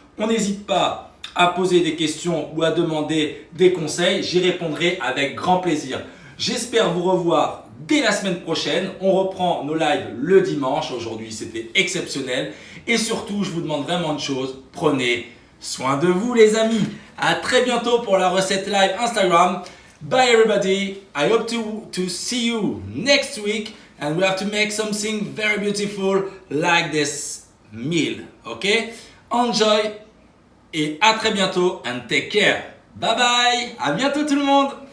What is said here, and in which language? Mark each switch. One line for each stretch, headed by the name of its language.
French: On n'hésite pas à poser des questions ou à demander des conseils, j'y répondrai avec grand plaisir. J'espère vous revoir dès la semaine prochaine. On reprend nos lives le dimanche. Aujourd'hui, c'était exceptionnel. Et surtout, je vous demande vraiment une chose. Prenez soin de vous, les amis. À très bientôt pour la recette live Instagram.
English: Bye everybody. I hope to see you next week. And we have to make something very beautiful like this meal. Okay? Enjoy.
French: Et à très bientôt.
English: And take care. Bye bye.
French: À bientôt tout le monde.